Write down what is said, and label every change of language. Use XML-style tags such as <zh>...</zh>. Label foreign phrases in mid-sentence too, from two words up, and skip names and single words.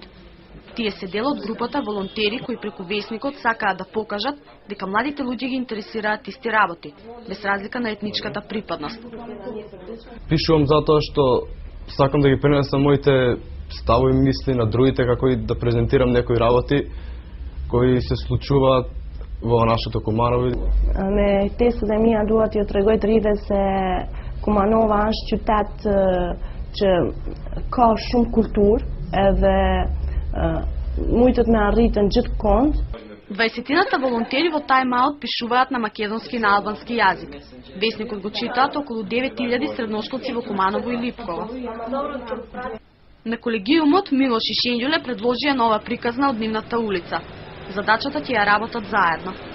<mk>Тие се дел од групата волонтери кои преку весникот сакаат да покажат дека младите луѓе ги интересираат исти работи, без разлика на етничката припадност. Пишувам затоа што сакам да ги пренесам моите ставови и мисли на другите, како и да презентирам некои работи кои се случуваат во нашето Куманово.</mk> <sq>Me tekstet e mia dua t'ju tregoj të rive se Kumanova është qytet që ka shumë kulturë edhe mujtët me arritën gjithë kond.</sq> <mk>20-тината волонтери во Time Out пишуваат на македонски и на албански јазик. Весникот го читаат околу 9000 средношколци во Куманово и Липково. На колегиумот Милош и Шенѓоле предложија нова приказна од нивната улица. Задачата ќе ја работат заедно.</mk>